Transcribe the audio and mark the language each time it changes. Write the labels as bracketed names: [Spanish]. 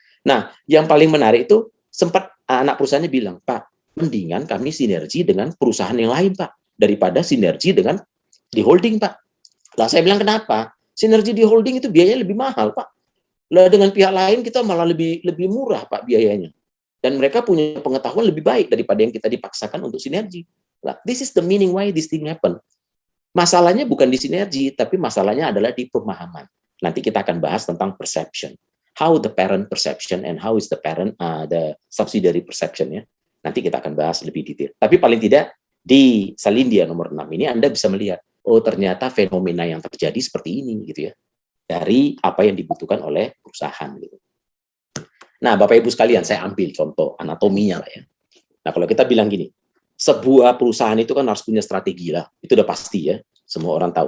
[Indonesian] Nah, yang paling menarik itu sempat anak perusahaannya bilang, Pak, mendingan kami sinergi dengan perusahaan yang lain Pak, daripada sinergi dengan di holding Pak. Lah saya bilang kenapa? Sinergi di holding itu biayanya lebih mahal Pak. Lah dengan pihak lain kita malah lebih murah Pak biayanya. dan mereka punya pengetahuan lebih baik daripada yang kita dipaksakan untuk sinergi. [English] Nah, this is the meaning why this thing happen. [Indonesian] Masalahnya bukan di sinergi, tapi masalahnya adalah di pemahaman. Nanti kita akan bahas tentang perception. [English] How the parent perception and how is the parent, the subsidiary perception ya. [Indonesian] Nanti kita akan bahas lebih detail. Tapi paling tidak di Salindia nomor 6 ini Anda bisa melihat, oh ternyata fenomena yang terjadi seperti ini gitu ya. Dari apa yang dibutuhkan oleh perusahaan gitu. Nah, Bapak Ibu sekalian, saya ambil contoh anatominya lah ya. Nah, kalau kita bilang gini, sebuah perusahaan itu kan harus punya strategi lah. Itu udah pasti ya. Semua orang tahu.